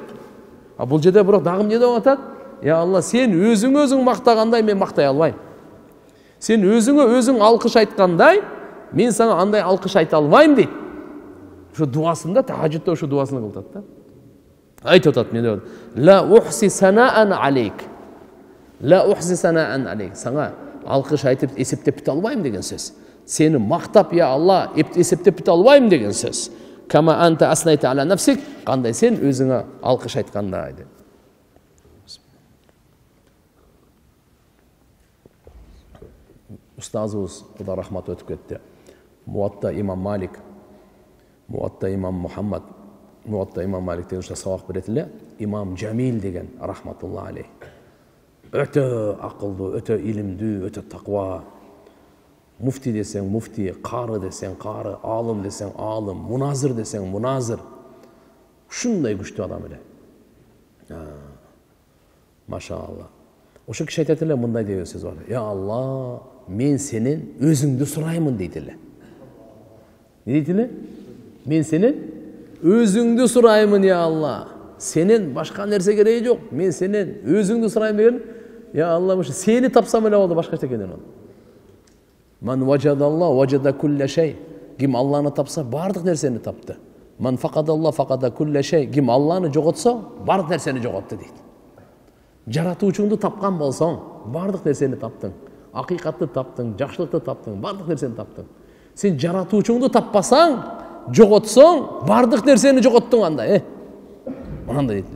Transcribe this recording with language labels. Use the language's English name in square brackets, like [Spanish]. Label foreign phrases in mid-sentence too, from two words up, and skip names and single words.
[Kyrgyz] А бул жерде бирок дагы эмне деп атат? Я Алла, сен өзүң мактагандай мен мактай албайм. Сен өзүң алкыш айткандай, мен сага андай алкыш айта албайм дейт. Ошо дуасында, тахажжудда ошо дуасын кылат да. Айтып атат, эмне деп? [Arabic] لا أحصي ثناء عليك. لا أحصي ثناء عليك. [Kyrgyz] Сага алкыш айтып эсептеп бите албайм деген сөз. Сени мактап, я Алла, эсептеп бите албайм деген сөз. [Arabic] كما أنت أثنيت على نفسك, [Kyrgyz] кандай сен өзүңө алкыш айткандай деп. Устазыбыз, Кудай рахмат өтүп кетти. Муатта имам Малик, Муатта имам Мухаммад, Муатта имам Малик деген сабак берет эле, имам Джамил деген [Arabic] رحمة الله عليه. [Kyrgyz] Өтө акылдуу, өтө илимдүү, өтө таква. Муфти десең муфти, кары десең кары, алым десең алым, муназир десең муназир. Ушундай күчтүү адам эле. Машалла. Ошо киши айтат эле, мындай деген сөз бар. Я Алла, мен сенен өзүңдү сураймын дейт эле. Не дейт эле? Мен сенен өзүңдү сураймын, я Алла. Сенен башка нерсе кереги жок. Мен сенен өзүңдү сурайм деген. Я Алла, сени тапсам эле болду, башка эчтекеден болду. [Arabic] من وجد الله وجد كل شيء. [Kyrgyz] Ким Алланы тапса, бардык нерсени тапты. [Arabic] من فقد الله فقد كل شيء. [Kyrgyz] Ким Алланы жоготсо, бардык нерсени жоготту дейт. Жаратуучуңду тапкан болсоң, бардык нерсени таптың. Акыйкатты таптың, жакшылыкты таптың, бардык нерсени таптың. Сен жаратуучуңду таппасаң, жоготсоң, бардык нерсени жоготтуң андай, Мынандай дейт эле.